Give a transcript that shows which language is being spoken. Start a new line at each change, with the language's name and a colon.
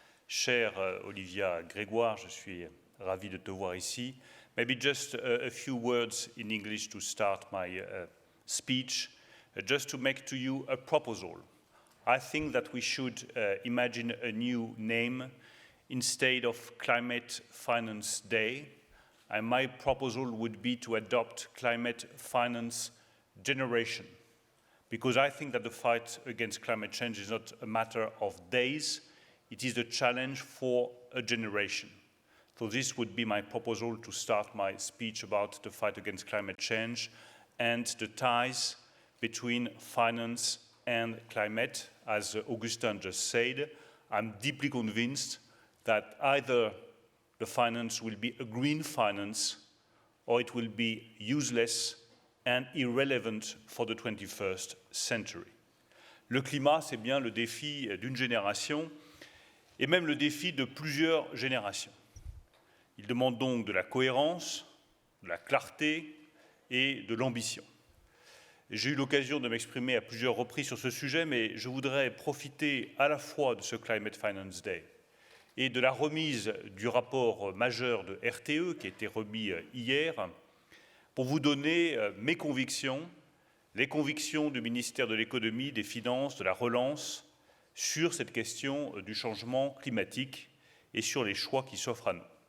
French: Chère Olivia Grégoire, je suis ravi de te voir ici.
English: Maybe just a few words in English to start my speech, just to make to you a proposal. I think that we should imagine a new name instead of Climate Finance Day. And my proposal would be to adopt Climate Finance Generation, because I think that the fight against climate change is not a matter of days, it is a challenge for a generation. So this would be my proposal to start my speech about the fight against climate change and the ties between finance and climate. As Augustin just said, I'm deeply convinced that either the finance will be a green finance or it will be useless and irrelevant for the 21st century.
French: Le climat, c'est bien le défi d'une génération et même le défi de plusieurs générations. Il demande donc de la cohérence, de la clarté et de l'ambition. J'ai eu l'occasion de m'exprimer à plusieurs reprises sur ce sujet, mais je voudrais profiter à la fois de ce Climate Finance Day et de la remise du rapport majeur de RTE qui a été remis hier pour vous donner mes convictions, les convictions du ministère de l'Économie, des Finances, de la Relance sur cette question du changement climatique et sur les choix qui s'offrent à nous.